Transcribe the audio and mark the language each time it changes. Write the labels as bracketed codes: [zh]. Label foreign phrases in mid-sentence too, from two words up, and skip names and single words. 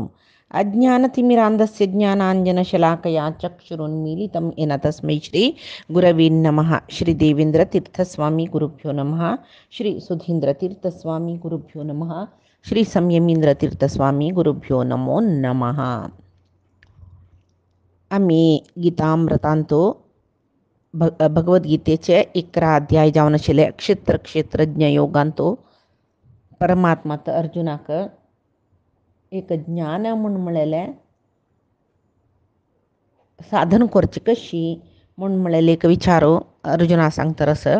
[sa] अज्ञानतिमिरान्धस्य ज्ञानाञ्जनशलाकया चक्षुरुन्मीलितं येन तस्मै श्रीगुरवे नमः। श्रीदेवेन्द्रतीर्थस्वामी गुरुभ्यो नमः। श्रीसुधीन्द्रतीर्थस्वामी गुरुभ्यो नमः। श्री संयमींद्रतीर्थस्वामी गुरुभ्यो नमो नमः. [kok] आम्ही गीतामृतांतो भगवद्गीतेचे 11 अध्याय जावन आशिल्ले क्षेत्रज्ञ योगांतो परमात्मात अर्जुनाक एक ज्ञान म्हूण म्हळेलें साधन करची कशी म्हूण म्हळेलें एक विचारो अर्जुना सांगतरस